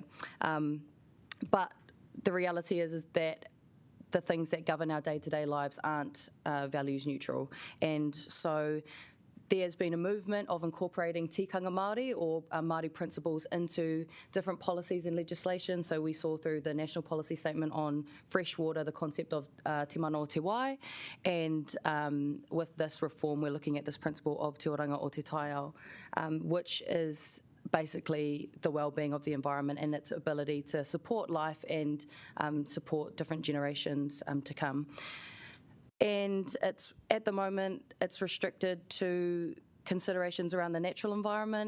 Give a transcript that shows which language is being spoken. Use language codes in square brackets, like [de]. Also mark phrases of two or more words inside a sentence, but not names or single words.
[en] But the reality is that the things that govern our day-to-day lives aren't values neutral. And so there's been a movement of incorporating [mi] tikanga Māori [en] or Māori principles into different policies and legislation. So we saw through the National Policy Statement on fresh water the concept of [mi] te mana o te wai, [en] and with this reform we're looking at this principle of [mi] te oranga o te taiao, [en] which is basically the well-being of the environment and its ability to support life and support different generations to come. And it's at the moment it's restricted to considerations around the natural environment.